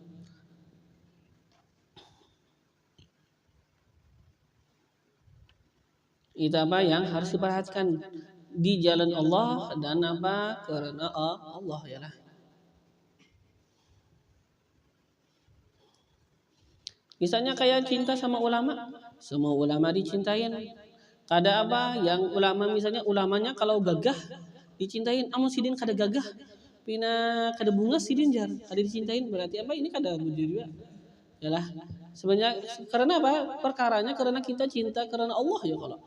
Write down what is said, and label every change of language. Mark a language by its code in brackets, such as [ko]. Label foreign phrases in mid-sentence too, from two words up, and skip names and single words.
[id] Itu yang harus diperhatikan di jalan Allah dan karena Allah ialah. Misalnya kayak cinta sama ulama, semua ulama dicintain. [bjn] Kada yang ulama misalnya ulamanya kalau gagah dicintain, amun sidin kada gagah, pina kada bunga sidin jar, kada dicintain, berarti ini kada bujur juga. Yalah. [id] Sebenarnya karena perkaranya karena kita cinta karena Allah ya kalau.